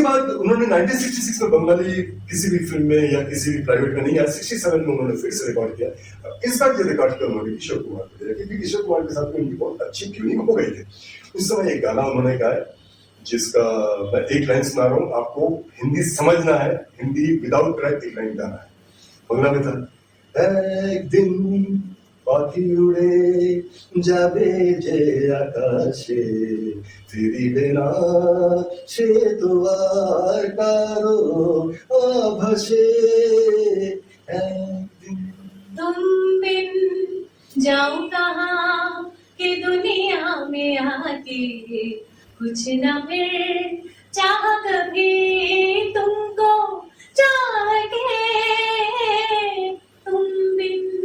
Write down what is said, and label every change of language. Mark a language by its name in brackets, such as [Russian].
[Hindi] उसके बाद उन्होंने 1966 में बंगाली किसी भी फिल्म में या किसी भी प्राइवेट में नहीं आया, 67 में उन्होंने फिर से रिकॉर्ड किया। इस बार जो रिकॉर्ड किया उन्होंने किशोर कुमार को दिया, क्योंकि किशोर कुमार के साथ में उनकी बहुत अच्छी ट्यूनिंग हो गई थी। उस समय एक गाना उन्होंने गाया जिसका मैं एक लाइन सुना रहा हूँ, आपको हिंदी समझना है, हिंदी विदाउट ट्रैक एक लाइन गाना है। बंगला में था, एक दिन [Bangla] পাখি উড়ে যাবে যে আকাশে, ফিরিবে না সে তো আর কারো আভাসে। [Hindi] तुम बिन जाऊं कहाँ कि दुनिया में आके, कुछ न फिर चाह कभी तुमको जागे, तुम बिन।